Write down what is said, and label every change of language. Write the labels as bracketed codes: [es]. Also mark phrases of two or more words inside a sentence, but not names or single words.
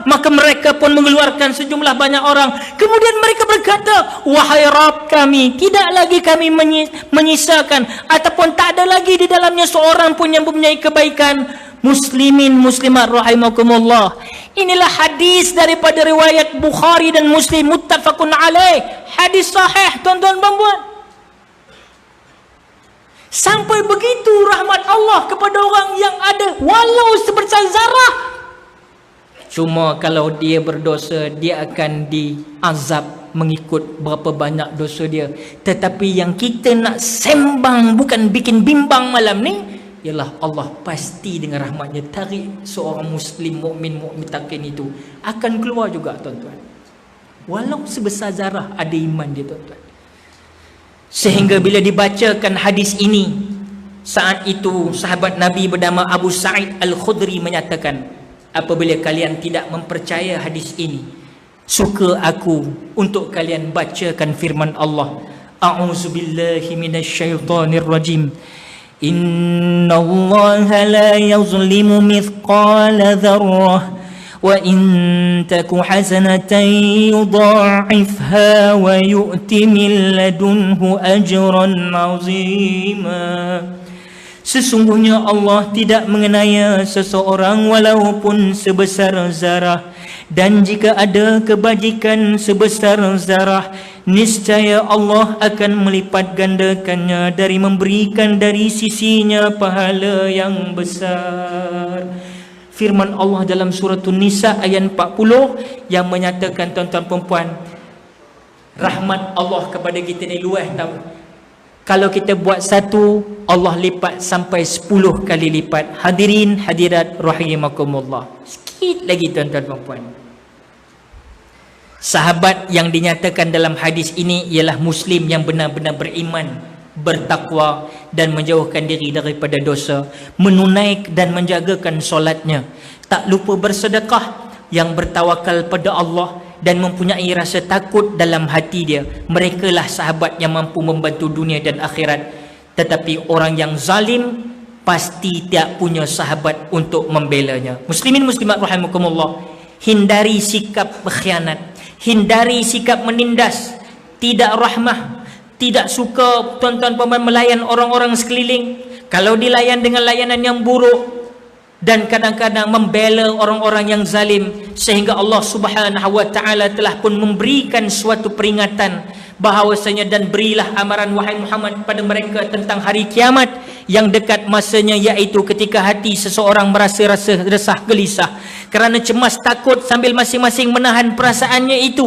[ms] Maka mereka pun mengeluarkan sejumlah banyak orang. Kemudian mereka berkata, wahai Rabb kami, tidak lagi kami menyisakan ataupun tak ada lagi di dalamnya seorang pun yang mempunyai kebaikan. Muslimin muslimat rahimakumullah, inilah hadis daripada riwayat Bukhari dan Muslim, [ar] متفق عليه, [ms] hadis sahih tuan-tuan perempuan. Sampai begitu rahmat Allah kepada orang yang ada walau sebesar zarah. Cuma kalau dia berdosa, dia akan diazab mengikut berapa banyak dosa dia. Tetapi yang kita nak sembang, bukan bikin bimbang malam ni, ialah Allah pasti dengan rahmatnya tarik seorang muslim mukmin takin itu akan keluar juga, tuan-tuan. Walau sebesar zarah ada iman dia, tuan-tuan. Sehingga bila dibacakan hadis ini, saat itu sahabat Nabi bernama Abu Sa'id Al-Khudri menyatakan, apabila kalian tidak mempercaya hadis ini, suka aku untuk kalian bacakan firman Allah, [ar] أعوذ بالله من الشيطان الرجيم إن الله لا يظلم مثقال ذرة وإن تك حسنة يضاعفها ويؤت من لدنه أجرا عظيما. [ms] Sesungguhnya Allah tidak mengenaya seseorang walaupun sebesar zarah, dan jika ada kebajikan sebesar zarah, niscaya Allah akan melipat gandakannya dari memberikan dari sisinya pahala yang besar. Firman Allah dalam surah An-Nisa ayat 40 yang menyatakan, tuan-tuan perempuan, rahmat Allah kepada kita ni luas tahu. Kalau kita buat satu, Allah lipat sampai 10 kali lipat. Hadirin hadirat rahimakumullah. Sikit lagi, tuan-tuan perempuan. Sahabat yang dinyatakan dalam hadis ini ialah muslim yang benar-benar beriman, bertakwa dan menjauhkan diri daripada dosa, menunaikan dan menjagakan solatnya, tak lupa bersedekah, yang bertawakal pada Allah dan mempunyai rasa takut dalam hati dia. Merekalah sahabat yang mampu membantu dunia dan akhirat. Tetapi orang yang zalim pasti tidak punya sahabat untuk membelanya. Muslimin muslimat rahimakumullah, hindari sikap berkhianat, hindari sikap menindas, tidak rahmah, tidak suka tuan-tuan puan melayan orang-orang sekeliling. Kalau dilayan dengan layanan yang buruk, dan kadang-kadang membela orang-orang yang zalim, sehingga Allah [ar] سبحانه وتعالى [ms] telah pun memberikan suatu peringatan bahawasanya, dan berilah amaran wahai Muhammad pada mereka tentang hari kiamat yang dekat masanya, iaitu ketika hati seseorang merasa rasa resah gelisah kerana cemas takut sambil masing-masing menahan perasaannya itu.